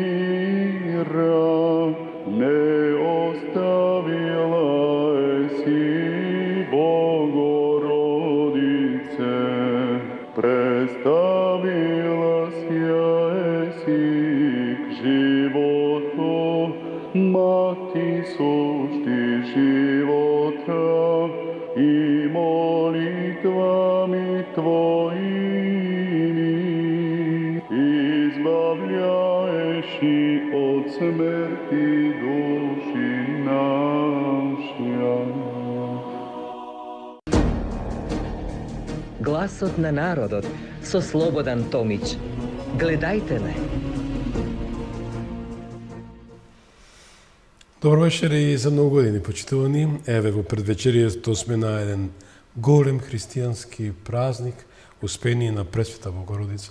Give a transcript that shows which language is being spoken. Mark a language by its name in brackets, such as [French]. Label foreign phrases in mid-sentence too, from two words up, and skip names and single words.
[Church Slavic] мира не оставила еси, Богородице, представила ся еси к животу, Мати сушти живота и молитвами Твоими избавляешь и от смерти души наши. [Macedonian] Гласот на народот со Слободан Томич. Гледајте ме. Добро вечер и за многу години, почитувани. Еве во предвечерието сме на еден голем христијански празник, Успение на Пресвета Богородица.